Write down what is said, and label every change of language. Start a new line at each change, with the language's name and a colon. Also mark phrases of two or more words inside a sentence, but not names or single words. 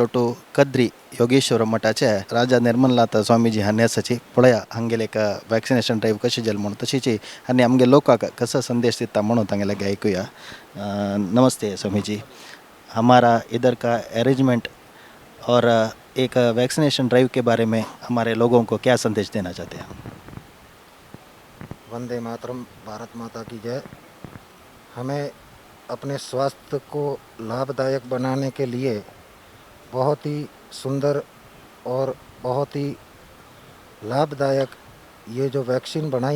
Konkani: टू कद्री योगेश्वर मठाचे राजा निर्मलनाथ स्वामीजी हांणी आसाची पळया हांगेले एक
English: vaccination drive
Konkani: कशी जाली म्हणून तशीची आनी आमगे लोकांक कसो संदेश दिता म्हणून तांगेले ऐकुया
Hindi: नमस्ते स्वामीजी हमारा इधर का अरेंजमेंट और एक वैक्सीनेशन ड्राइव के बारे में हमारे लोगों को क्या संदेश देना चाहते हैं वंदे मातरम भारत माता की जय। हमें अपने स्वास्थ्य को लाभदायक बनाने के लिए बहुत ही सुंदर और बहुत ही लाभदायक ये जो वैक्सीन बनाई